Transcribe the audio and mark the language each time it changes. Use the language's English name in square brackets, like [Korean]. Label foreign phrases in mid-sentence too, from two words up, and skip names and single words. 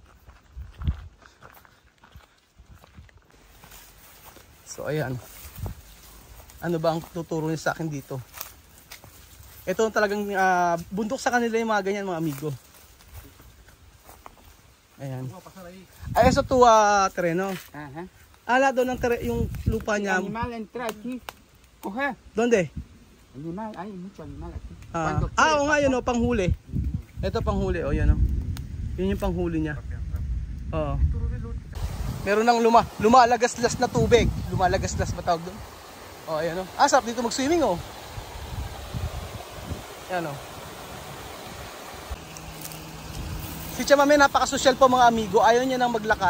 [Filipino] So ayan. Ano ba ang tuturo niya sa akin dito? Ito talagang bundok sa kanila yung mga ganyan mga amigo. Ayan. Ay, so tuwa terreno. [Spanish] Ajá. [Filipino] Ala doon ang yung lupa [Spanish] El [Filipino] niya. [Spanish] animal entra aquí. Coge. Donde? Animal, hay mucho animal aquí. [Filipino] Oo nga yun panghuli. Ito panghuli yan Yun yung panghuli niya. Oo. Meron ng lumalagaslas na tubig. Lumalagaslas ba tawag doon? Ayan sarap dito mag-swimming Ayan Si Chamame napaka-social po mga amigo. Ayaw niya nang maglakad.